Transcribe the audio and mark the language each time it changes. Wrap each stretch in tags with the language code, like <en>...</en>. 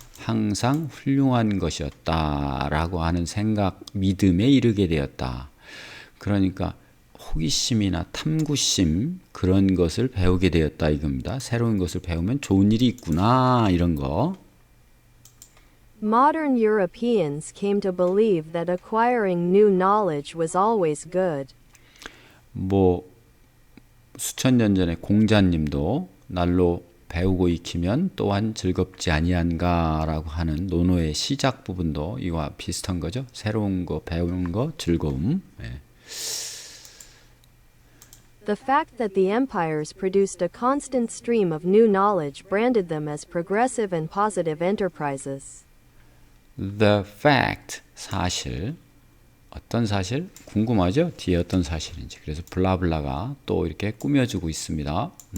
<ko>항상 훌륭한 것이었다라고 하는 생각, 믿음에 이르게 되었다. 그러니까 호기심이나 탐구심 그런 것을 배우게 되었다 이겁니다. 새로운 것을 배우면 좋은 일이 있구나 이런 거.</ko> <en>Modern Europeans came to believe that acquiring new knowledge was always good.</en> <ko>뭐 수천 년 전에 공자님도 날로 배우고 익히면 또한 즐겁지 아니한가라고 하는 논어의 시작 부분도 이와 비슷한 거죠. 새로운 거 배우는 거 즐거움. 예.</ko> <en>The fact that the empires produced a constant stream of new knowledge branded them as progressive and positive enterprises. The fact</en> <ko>사실 어떤 사실 궁금하죠? 뒤에 어떤 사실인지. 그래서 블라블라가 또 이렇게 꾸며주고 있습니다.</ko>